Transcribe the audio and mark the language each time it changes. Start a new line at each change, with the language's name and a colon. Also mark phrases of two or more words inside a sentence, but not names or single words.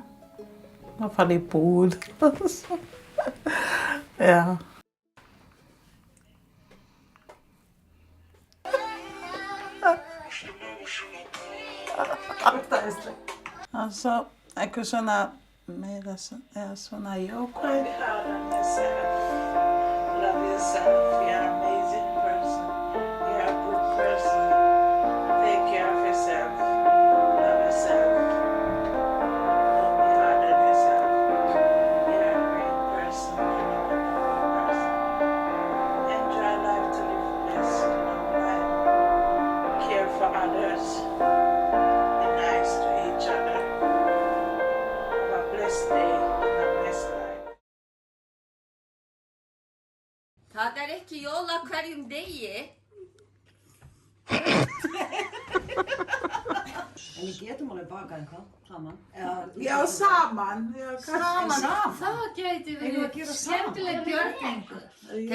Icelandic: Og fara í búð. Já. Altså, ekki svona meira svona jákvæð.
English: Love yourself. You're an amazing person. You're a good person. Take care of yourself. Love yourself. Don't be hard on yourself. You're a great person. You're a wonderful person. Enjoy life to live best. Long life. Care for others. Be nice to each other. Have a blessed day and a blessed life.
Icelandic: Það ekki jól á hverjum degi. En við getum alveg bakað eitthvað saman. Já, saman. Saman. Það gæti verið skemmtileg gjörningur.